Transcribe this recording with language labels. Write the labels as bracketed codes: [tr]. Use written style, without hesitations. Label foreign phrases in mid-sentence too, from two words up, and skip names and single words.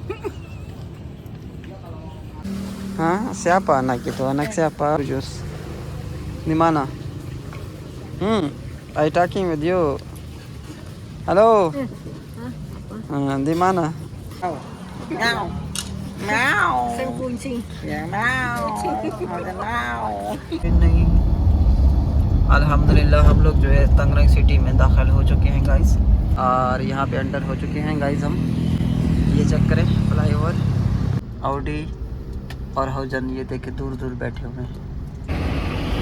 [id] हाँ siapa anak itu? Anak siapa? Jus di mana? [en] I talking with you. [id] Halo. Di mana? Meow. Meow. Xem kucing. Ya meow. नहीं। [hi] अल्हम्दुलिल्लाह हम लोग जो है तंगरंग सिटी में दाखिल हो चुके हैं गाइस, और यहाँ पे अंडर हो चुके हैं गाइस हम। ये चेक करें फ्लाईओवर, ऑडी और हौजन ये देखे दूर दूर बैठे हुए हैं।